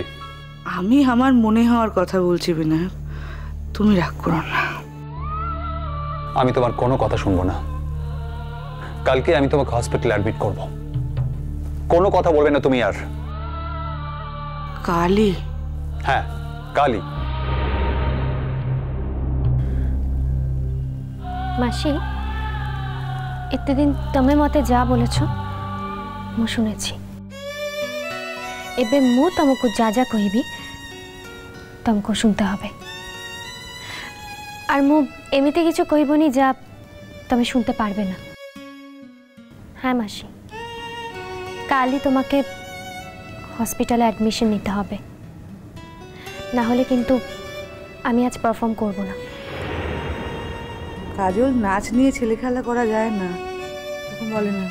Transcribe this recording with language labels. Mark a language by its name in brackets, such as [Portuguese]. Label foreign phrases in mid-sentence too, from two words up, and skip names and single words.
[Bangla] আমি আমার মনে হওয়ার কথা বলছি বিনায়ক, তুমি রাগ করো না। আমি তোমার কোনো কথা শুনবো না। কালকে আমি তোমাকে হসপিটালে অ্যাডমিট করব। কোনো কথা বলবে না তুমি আর। কালি? হ্যাঁ, কালি। [Odia] ମାସି, ଏତେ ଦିନ ତମେ ମତେ ଯାହା ବୋଲେଛ ମୁଁ ଶୁଣିଛି। ଏବେ ମୁଁ ତମକୁ ଯା କହିବି ତମକୁ ଶୁଣତେ হবে। [Bangla] আর [Odia] ମୁଁ ଏମିତି କିଛି କହିବନି [Bangla] যা তুমি শুনতে পারবে না। হ্যাঁ মাসি, কালই তোমাকে হসপিটালে অ্যাডমিশন নিতে হবে, না হলে কিন্তু আমি আজ পারফর্ম করব না। কাজল, নাচ নিয়ে ছেলে খেলা করা যায় না, তখন বলে না।